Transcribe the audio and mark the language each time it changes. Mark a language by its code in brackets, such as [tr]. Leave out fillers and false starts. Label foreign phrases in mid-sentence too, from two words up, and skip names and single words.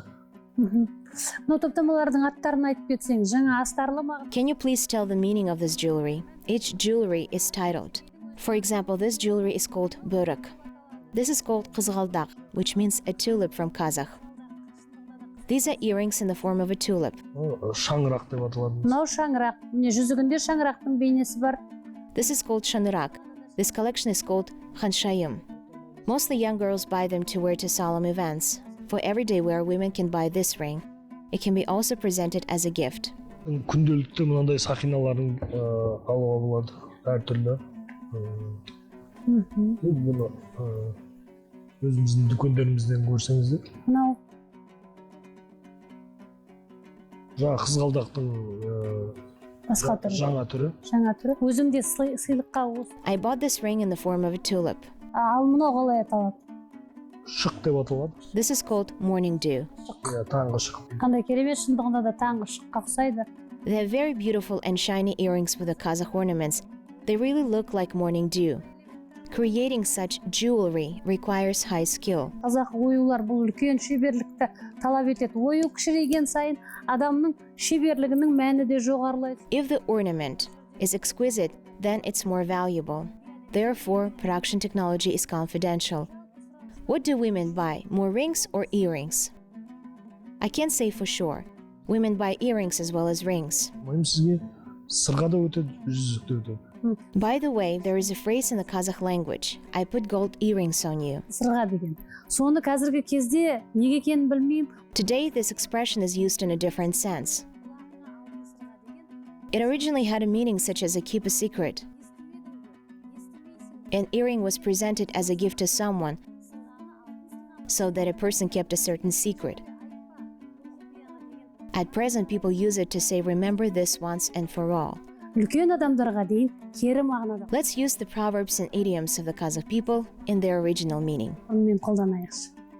[kk] Топтамалардың аттарын айтып кетсең, жаңа астарлы мағына. [en] Can you please tell the meaning of this jewelry? Each jewelry is titled. For example, this jewelry is called börek. This is called Qazaq, which means a tulip from Kazakh. These are earrings in the form of a tulip. [kk] Шаңырақ деп аталады. Мынау шаңырақ. Міне жүзігінде шаңырақтың бейнесі бар. [en] This is called shanırak. This collection is called khanshayim. Mostly young girls buy them to wear to solemn events. For everyday wear, women can buy this ring. It can be also presented as a gift. [kk] Күнделікті мынандай сақиналарын алуға болады, әртүрлі. Бұны өзіміздің дүкендерімізден көрсеңіздер. Мынау. Жаңа қызғалдақтың жаңа түрі. Өзімде сыйлыққа осы. [en] I bought this ring in the form of a tulip. [kk] Ал мынау қалай аталады? Шық деп аталады. [en] This is called morning dew. [kk] Таңғы шық. Қандай керемет, шындығында да таңғы шыққа ұқсайды. [en] They have very beautiful and shiny earrings with the Kazakh ornaments. They really look like morning dew. Creating such jewelry requires high skill. [kk] Қазақ оюлар бұл үлкен шеберлікті талап етеді. Ою кішірейген сайын адамның шеберлігінің мәні де жоғарылайды. [en] If the ornament is exquisite, then it's more valuable. Therefore, production technology is confidential. What do women buy, more rings or earrings? I can't say for sure. Women buy earrings as well as rings. [kk] Ойым сізге сырға да өтеді, жүзік те өтеді. [en] By the way, there is a phrase in the Kazakh language. I put gold earrings on you. [kk] Сырға деген. Соны қазіргі кезде неге екенін білмеймін. [en] Today, this expression is used in a different sense. It originally had a meaning such as a keep a secret. An earring was presented as a gift to someone, so that a person kept a certain secret. At present, people use it to say, remember this once and for all. [kk] Үлкен адамдарға дейін кері мағынада. [en] Let's use the proverbs and idioms of the Kazakh people in their original meaning. [kk] Онымен қолданайықшы.